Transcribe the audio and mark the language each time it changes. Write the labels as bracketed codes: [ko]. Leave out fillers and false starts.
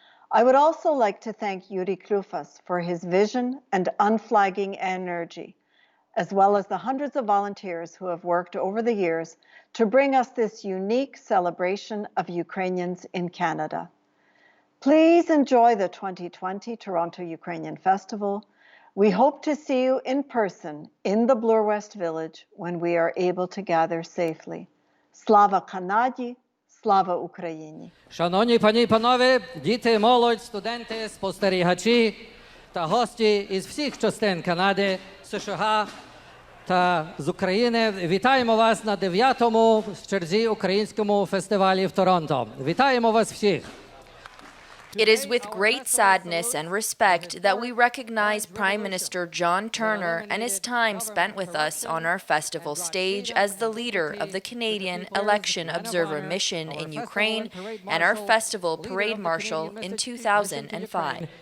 [en] I would also like to thank Yuri Klufas for his vision and unflagging energy, as well as the hundreds of volunteers who have worked over the years to bring us this unique celebration of Ukrainians in Canada. Please enjoy the 2020 Toronto Ukrainian Festival. We hope to see you in person in the Bloor West Village when we are able to gather safely. [uk] Slava Kanadi! Слава Україні! Шановні пані і панове, діти, молодь, студенти, спостерігачі та гості із всіх частин Канади, США та з України, вітаємо вас на 9-му в черзі українському фестивалі в Торонто. Вітаємо вас всіх! [en] It is with great sadness and respect that we recognize Prime Minister John Turner and his time spent with us on our festival stage as the leader of the Canadian Election Observer Mission in Ukraine and our festival parade marshal in 2005.